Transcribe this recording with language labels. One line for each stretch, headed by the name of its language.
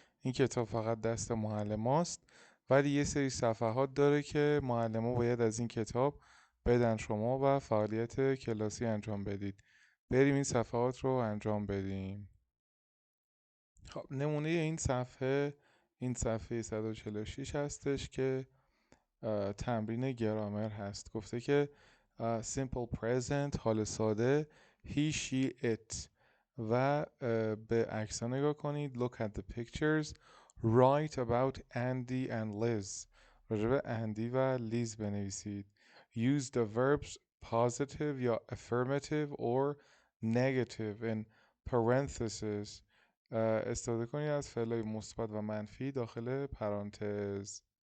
Persian: این کتاب فقط دست معلم هاست، ولی یه سری صفحات داره که معلم ها باید از این کتاب بدن شما و فعالیت کلاسی انجام بدید. بریم این صفحات رو انجام بدیم. خب نمونه این صفحه 146 هستش که تمرین گرامر هست. گفته که simple present، حال ساده، he she it. و به عکس نگاه کنید.
English: look at the pictures. write about Andy and Liz،
Persian: راجع به اندی و لیز بنویسید.
English: use the verbs positive یا affirmative or negative in parentheses،
Persian: استفاده کنید از فعل‌های مثبت و منفی داخل پرانتز.